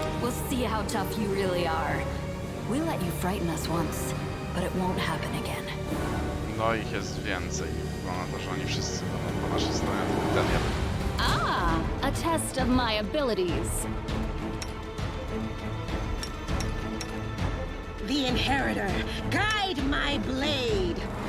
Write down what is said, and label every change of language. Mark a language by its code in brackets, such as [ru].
[en] We'll see how tough you really are. We let you frighten us once, but it won't happen again. [pl] No ich jest więcej. Wygląda na to, że oni wszyscy będą po naszej stronie. Ten jeden. [en] Ah, a test of my abilities. The Inheritor, guide my blade.